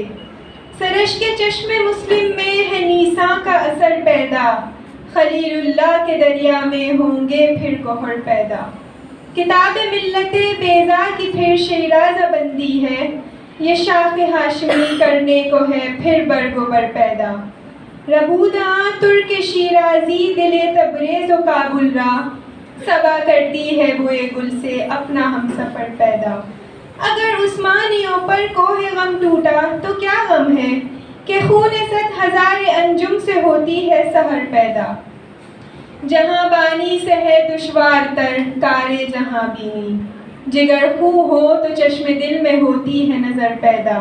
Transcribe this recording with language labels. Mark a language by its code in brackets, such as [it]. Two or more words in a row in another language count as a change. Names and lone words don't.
[ur] سرش کے چشم مسلم میں ہے نیساں کا اثر پیدا، خلیل اللہ کے دریا میں ہوں گے پھر گوہر پیدا۔ کتاب ملت بیضا کی پھر شیرازہ بندی ہے، یہ شاخ ہاشمی کرنے کو ہے پھر برگ و بر پیدا۔ [fa] ربوداں ترک شیرازی دل تبریز و کابل را، [ur] صبا کرتی ہے بوئے گل سے اپنا ہم سفر پیدا۔ اگر عثمانیوں پر کوہ غم ٹوٹا تو کیا غم ہے، کہ خون 100,000 انجم سے ہوتی ہے سحر پیدا۔ جہاں بانی سے ہے دشوار تر کار جہاں بینی، جگر خو ہو تو چشم دل میں ہوتی ہے نظر پیدا۔